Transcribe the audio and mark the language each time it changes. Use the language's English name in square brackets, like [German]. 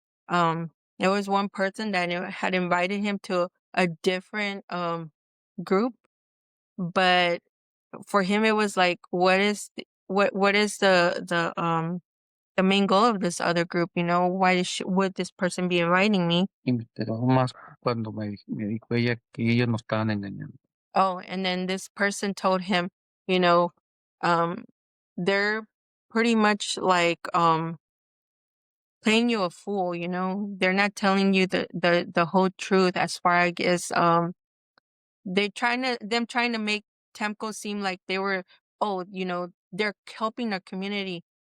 [English] There was one person that had invited him to a different group, but for him it was like, what is the main goal of this other group? Would this person be inviting me? [Spanish] Y me enteró más cuando me dijo ella que ellos nos estaban engañando. [English] Oh, and then this person told him, you know, um, they're pretty much like playing you a fool, They're not telling you the whole truth as far, I guess. Trying to make TAMKO seem like they were, oh, they're helping the community.